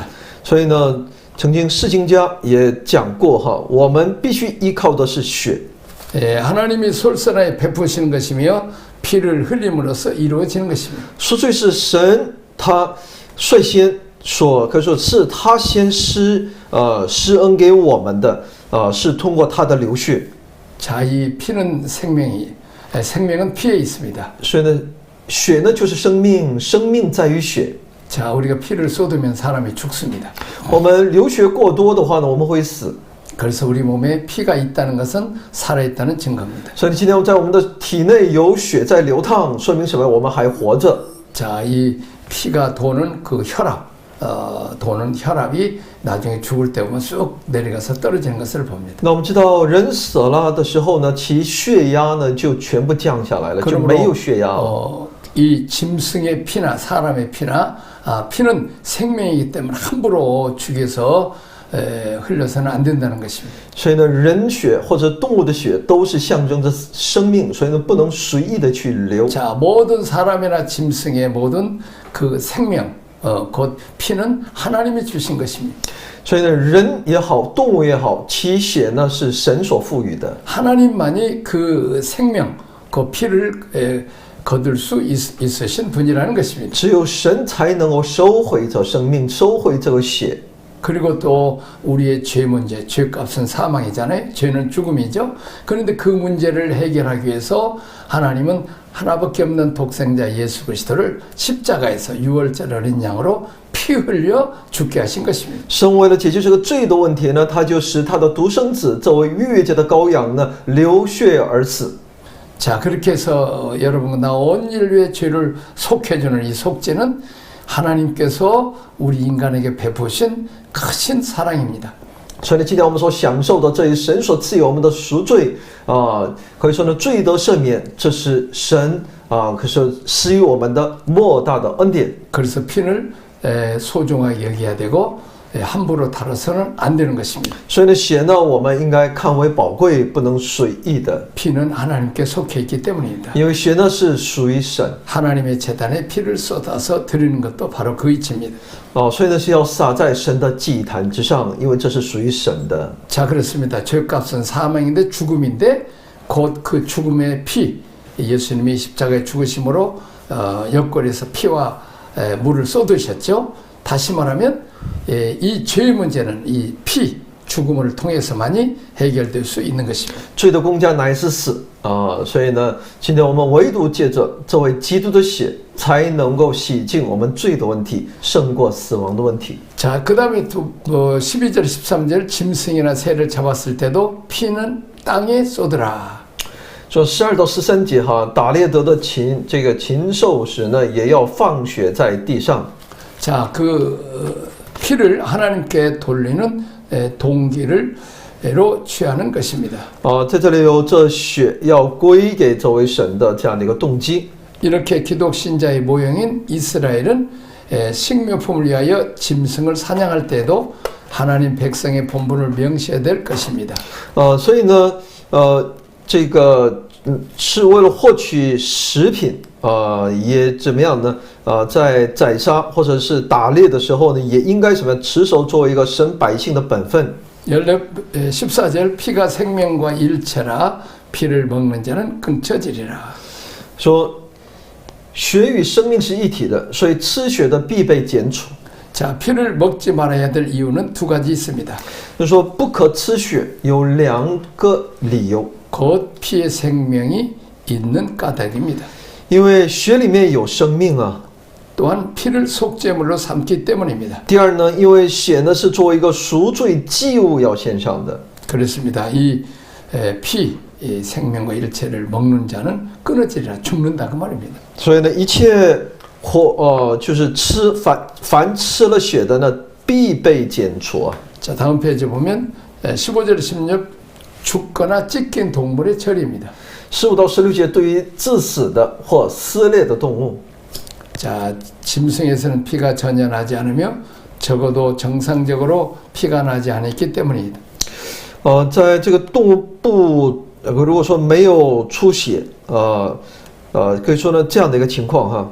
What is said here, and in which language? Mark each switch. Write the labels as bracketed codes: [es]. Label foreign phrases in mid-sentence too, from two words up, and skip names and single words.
[zh] 所以呢，曾经释经家也讲过哈，我们必须依靠的是血。 [ko] 하나님이 솔선하여 베푸시는 것이며 피를 흘림으로써 이루어지는 것입니다. [zh] 赎罪是神他率先可以说是他先施恩给我们的，是通过他的流血。 [ko] 자, 이 피는 생명은 피에 있습니다. [zh] 所以呢，血呢就是生命，生命在于血。 [ko] 자, 우리가 피를 쏟으면 사람이 죽습니다. [zh] 我们流血过多的话呢，我们会死。 [ko] 그래서 우리 몸에 피가 있다는 것은 살아있다는 증거입니다. [zh] 所以今天在我们的体内有血在流淌，说明什么？我们还活着。 [ko] 자, 이 피가 도는 그 도는 혈압이 나중에 죽을 때 보면 쑥 내려가서 떨어지는 것을 봅니다. [zh] 那我们知道，人死了的时候呢，其血压呢就全部降下来了，就没有血压。 [ko] 이 짐승의 피나 사람의 피나 피는 생명이기 때문에 함부로 죽여서 흘려서는 안 된다는 것입니다. [zh] 所以呢，人血或者动物的血都是象征着生命，所以呢，不能随意的去流。 [ko] 자, 모든 사람이나 짐승의 모든 그 생명, 곧 피는 하나님이 주신 것입니다. [zh] 所以呢，人也好，动物也好，其血呢是神所赋予的。 [ko] 하나님만이 그 생명, 그 피를 거둘 수 있으신 분이라는 것입니다. [zh] 只有神才能够收回这生命，收回这个血。 [ko] 그리고 또 우리의 죄 문제, 죄값은 사망이잖아요. 죄는 죽음이죠. 그런데 그 문제를 해결하기 위해서 하나님은 하나밖에 없는 독생자 예수 그리스도를 십자가에서 유월절 어린 양으로 피 흘려 죽게 하신 것입니다. [zh] 神为了解决这个罪的问题呢，他就使他的独生子作为逾越节的羔羊呢，流血而死。 [ko] 자, 그렇게 해서 여러분과 온 인류의 죄를 속해주는 이 속죄는 하나님께서 우리 인간에게 베푸신 크신 사랑입니다. [zh] 所以呢，今天我们所享受的这一神所赐予我们的赎罪可以说呢，罪得赦免，这是神可是施予我们的莫大的恩典。 [ko] 그래서 피를 소중하게 여겨야 되고 함부로 다뤄서는 안 되는 것입니다. [zh] 所以呢，血呢，我们应该看为宝贵，不能随意的， [ko] 피는 하나님께 속해 있기 때문입니다. [zh] 因为血呢是属于神 [ko] 하나님의 재단에 피를 쏟아서 드리는 것도 바로 그 이치입니다. [zh] 所以呢是要洒在神的祭坛之上，因为这是属于神的。 [ko] 자, 그렇습니다. 죄값은 사망인데 죽음인데 곧 그 죽음의 피, 예수님이 십자가에 죽으심으로 옆구리에서 피와 물을 쏟으셨죠. 다시 말하면 이 죄의 문제는 이 피, 죽음을 통해서만이 해결될 수 있는 것입니다. [zh] 罪的工价乃是死所以呢，今天我们唯独借着这位基督的血，才能够洗净我们罪的问题，胜过死亡的问题。 [ko] 자, 그 다음에 또 12절, 13절 짐승이나 새를 잡았을 때도 피는 땅에 쏟으라. [zh] 说12到13节哈，打猎得的这个禽兽时呢，也要放血在地上。 [ko] 자, 그 피를 하나님께 돌리는 동기를로 취하는 것입니다. [zh] 在这里有这血要归给这位神的这样的一个动机。 [ko] 이렇게 기독 신자의 모형인 이스라엘은 식료품을 위하여 짐승을 사냥할 때도 하나님 백성의 본분을 명시해야 될 것입니다. [zh] 所以呢，这个是为了获取食品也怎么样呢？在宰杀或者是打猎的时候呢，也应该什么持守作为一个神百姓的本分。 [ko] 14절 피가 생명과 일체라 피를 먹는 자는 끊쳐지리라. [zh] 说血与生命是一体的，所以吃血的必被剪除。 [ko] 자, 피를 먹지 말아야 될 이유는 두 가지 있습니다. [zh] 就是说不可吃血有两个理由， [ko] 곧 피의 생명이 있는 까닭입니다. [zh] 因为血里面有生命啊。 [ko] 또한 피를 속죄물로 삼기 때문입니다. [zh] 第二呢，因为血呢是作为一个赎罪祭物要献上的。 [ko] 그렇습니다. 이 피, 이 생명과 일체를 먹는 자는 끊어지리라, 죽는다 그 말입니다. [zh] 所以呢，一切就是凡吃了血的呢，必被剪除啊。 [ko] 자, 다음 페이지 보면 15절 16 죽거나 찢긴 동물의 처리입니다. [zh] 15 到16节对于致死的或撕裂的动物， [ko] 자, 짐승에서는 피가 전혀 나지 않으며 적어도 정상적으로 피가 나지 않았기 때문이다. [zh] 在这个动物部，如果说没有出血，可以说呢这样的一个情况哈。